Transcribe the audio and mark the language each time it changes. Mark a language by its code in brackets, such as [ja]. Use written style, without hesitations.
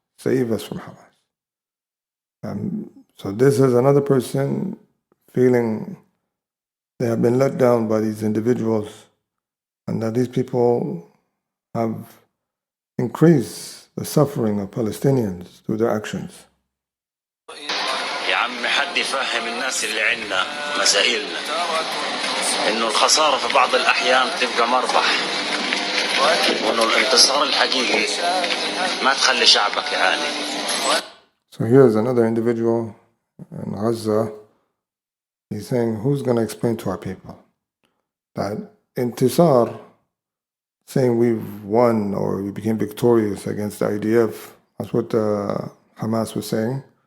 [en] Save us from Hamas. So this is another person feeling they have been let down by these individuals, and that these people have increased the suffering of Palestinians through their actions. [ar] يا عم حد يفهم الناس اللي عندنا مسائلنا إنه الخسارة في بعض الأحيان بتبقى مربح وإنه الانتصار الحقيقي ما تخلي شعبك يعاني. [en] So here's another individual in Gaza. He's saying, who's going to explain to our people that intisar, saying we've won or we became victorious against the IDF, that's what Hamas was saying.